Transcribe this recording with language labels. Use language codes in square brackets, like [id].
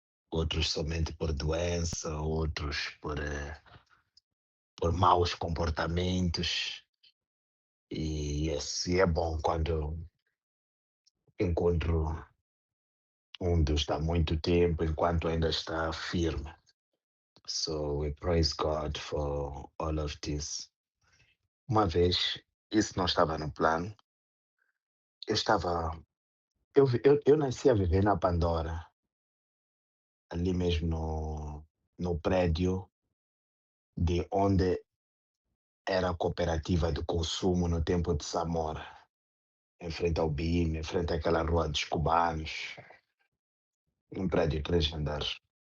[pt] Outros somente por doença, outros por maus comportamentos. E assim é bom quando encontro um dos há muito tempo, enquanto ainda está firme. [en] So we praise God for all of this. [pt] Uma vez, isso não estava no plano, eu estava. Eu nasci a viver na Pandora, ali mesmo no prédio de onde era a cooperativa de consumo no tempo de Samora, em frente ao BIM, em frente àquela rua dos cubanos, um prédio de 3 andares.